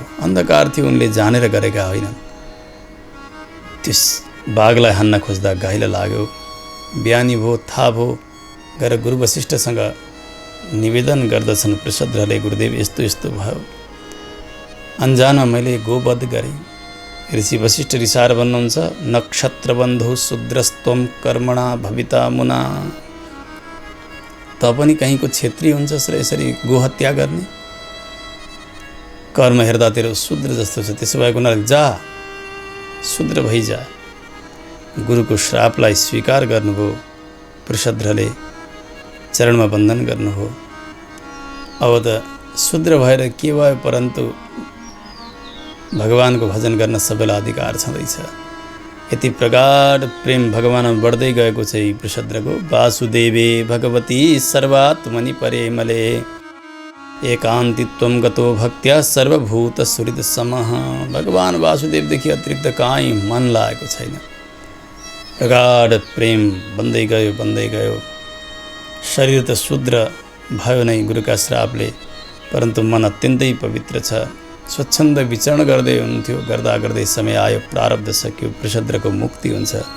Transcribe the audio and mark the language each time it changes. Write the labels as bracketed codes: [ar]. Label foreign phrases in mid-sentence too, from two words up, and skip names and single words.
[ne] अन्धकार थियो, उनले जानेर गरेका होइनन्। त्यस बाघलाई हान्न खोज्दा गाईलाई लाग्यो। बिहानी भयो, थाहा भयो, गएर गुरु वशिष्ठसँग निवेदन गर्दछन् पृषद्रले, गुरुदेव यस्तो यस्तो भयो, अन्जानमा मैले गोवध गरेँ। ऋषि वशिष्ठ रिसाएर भन्नुहुन्छ, [sa] नक्षत्रबन्धु शूद्रस्त्वं कर्मणा भविता मुना। [ne] त पनि कहीँको क्षेत्री हुन्छ र यसरी गोहत्या गर्ने? कर्म हेर्दा तेरो शूद्र जस्तो छ, त्यसो भए उनीहरू जा, शूद्र भइजा। गुरुको श्रापलाई स्वीकार गर्नुभयो पृषद्रले, चरणमा बन्धन गर्नुभयो। अब त शूद्र भएर के भयो, परन्तु भगवानको भजन गर्न सबैलाई अधिकार छँदैछ। यति प्रगाढ प्रेम भगवानमा बढ्दै गएको छ यी पृषद्रको। [sa] वासुदेवे भगवती सर्वात्मनि परेमले एकान्तित्वं गतो भक्त्या सर्वभूत सुहृद समः। [ne] भगवान वासुदेवदेखि अतिरिक्त कहीँ मन लागेको छैन। प्रगाढ प्रेम बन्दै गयो। शरीर त शूद्र भयो नै गुरुका श्रापले, परन्तु मन अत्यन्तै पवित्र छ। स्वच्छन्द विचरण गर्दै हुन्थ्यो, गर्दै समय आयो, प्रारब्ध सक्यो, पृषद्रको मुक्ति हुन्छ।